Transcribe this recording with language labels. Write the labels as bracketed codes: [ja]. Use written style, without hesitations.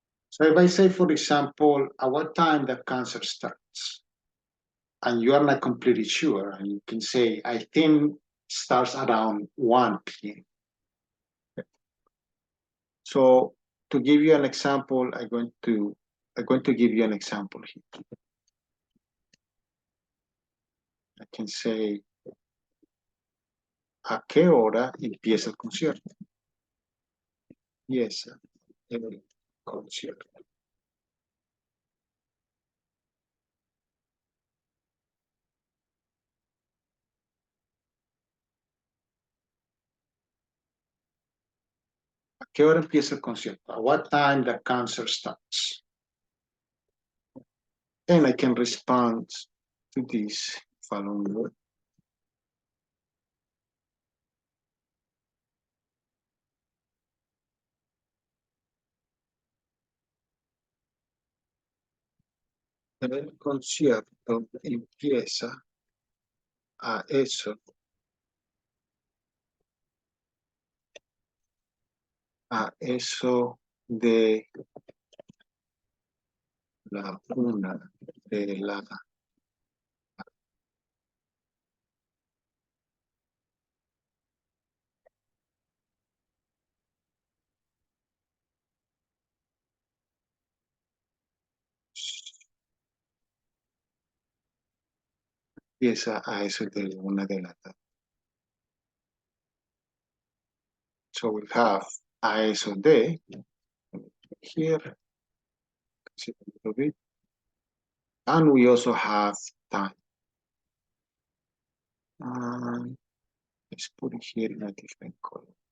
[en] So if I say, for example, at what time the concert starts, and you are not completely sure, and you can say, I think starts around 1 p.m. So to give you an example, I'm going to give you an example here. I can say, [es] ¿a qué hora empieza el concierto? Empieza el concierto. ¿A qué hora empieza el concierto? [en] At what time the concert starts? And I can respond to this following word. [es] El concierto empieza a eso de la 1 de la empieza a eso de la 1 de la tarde. [en] So we have [es] a eso de [en] here, and we also have time. Let's put it here in a different color.